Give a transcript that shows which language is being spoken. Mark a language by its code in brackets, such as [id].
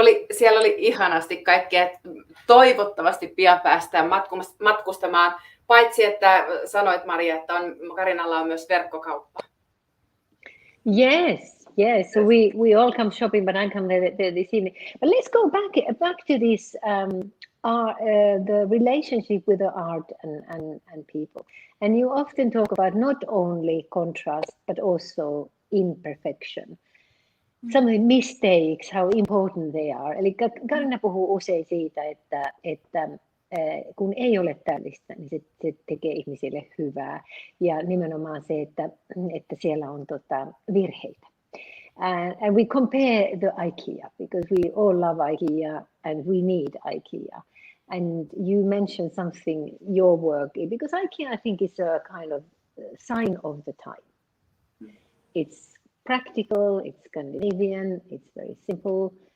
[fi] Siellä oli ihanasti kaikkea. Toivottavasti pian päästään matkustamaan. Paitsi että sanoit, Marja, että Karinalla on myös verkkokauppa. [en] Yes. So we all come shopping, but I come there this evening. But let's go back to this the relationship with the art and people. And you often talk about not only contrast but also imperfection. Some of the mistakes, how important they are. [fi] Eli Karina puhuu usein siitä, että kun ei ole täydellistä, niin se tekee ihmisille hyvää. Ja nimenomaan se, että siellä on virheitä. [en] And we compare the IKEA, because we all love IKEA and we need IKEA. And you mentioned something, your work, because IKEA, I think, is a kind of sign of the time. It's practical, it's Scandinavian, it's very simple.